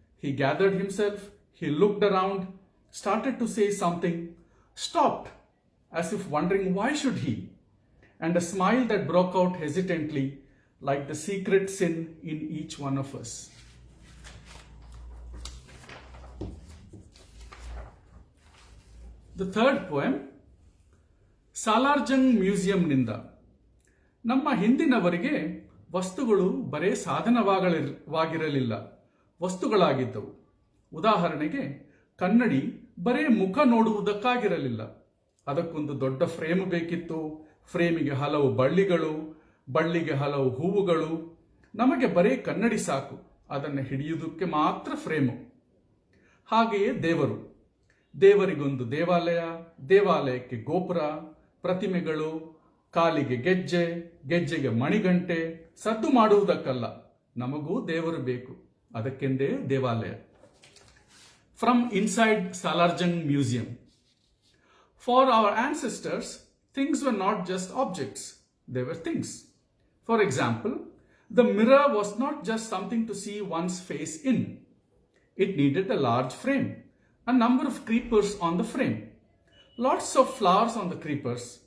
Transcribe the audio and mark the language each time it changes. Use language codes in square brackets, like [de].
[en] He gathered himself, he looked around, started to say something, stopped, as if wondering why should he, and a smile that broke out hesitantly, like the secret sin in each one of us. The third poem, [kn] ಸಾಲಾರ್ಜಂಗ್ ಮ್ಯೂಸಿಯಂನಿಂದ. ನಮ್ಮ ಹಿಂದಿನವರಿಗೆ ವಸ್ತುಗಳು ಬರೇ ಸಾಧನವಾಗಿರಲಿಲ್ಲ, ವಸ್ತುಗಳಾಗಿದ್ದವು. ಉದಾಹರಣೆಗೆ ಕನ್ನಡಿ ಬರೇ ಮುಖ ನೋಡುವುದಕ್ಕಾಗಿರಲಿಲ್ಲ, ಅದಕ್ಕೊಂದು ದೊಡ್ಡ frame ಬೇಕಿತ್ತು. ಫ್ರೇಮಿಗೆ ಹಲವು ಬಳ್ಳಿಗಳು, ಬಳ್ಳಿಗೆ ಹಲವು ಹೂವುಗಳು. ನಮಗೆ ಬರೇ ಕನ್ನಡಿ ಸಾಕು, ಅದನ್ನು ಹಿಡಿಯುವುದಕ್ಕೆ ಮಾತ್ರ ಫ್ರೇಮು. ಹಾಗೆಯೇ ದೇವರು, ದೇವರಿಗೊಂದು ದೇವಾಲಯ, ದೇವಾಲಯಕ್ಕೆ ಗೋಪುರ, ಪ್ರತಿಮೆಗಳು, ಕಾಲಿಗೆ ಗೆಜ್ಜೆ, ಗೆಜ್ಜೆಗೆ ಮಣಿಗಂಟೆ. ಸದ್ದು ಮಾಡುವುದಕ್ಕಲ್ಲ, ನಮಗೂ ದೇವರು ಬೇಕು, ಅದಕ್ಕೆಂದೇ ದೇವಾಲಯ. [en] From inside Salar Jung museum. For our ancestors, things were not just objects, they were things. For example, the mirror was not just something to see one's face in. It needed a large frame, a number of creepers on the frame, lots of flowers on the creepers.